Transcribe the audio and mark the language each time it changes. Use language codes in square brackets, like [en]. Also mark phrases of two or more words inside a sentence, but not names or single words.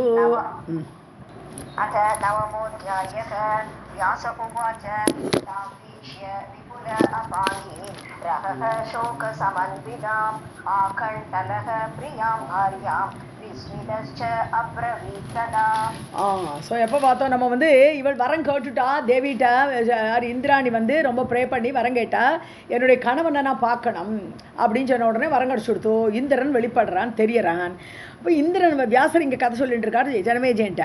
[sa] अथ नवमोऽध्यायः। व्यास उवाच तापीष्य विपुल अपाङ्गी रहः शोकसमन्विताम् आकण्ठलः प्रियां भार्यां विस्मितश्च अब्रवीत् तदा। [ta] ஸோ எப்போ பார்த்தோம், நம்ம இவள் வரம் கேட்டுட்டா தேவிட்ட. இந்திராணி ரொம்ப ப்ரே பண்ணி வரம் கேட்டா, என்னுடைய கணவனை நான் பார்க்கணும் அப்படின்னு சொன்ன உடனே வரம் கிடச்சி கொடுத்தோ. இந்திரன் வெளிப்படுறான், தெரியறான். இப்போ இந்திரன் வியாசர் இங்கே கதை சொல்லிட்டு இருக்காரு ஜனமேஜன்ட்ட.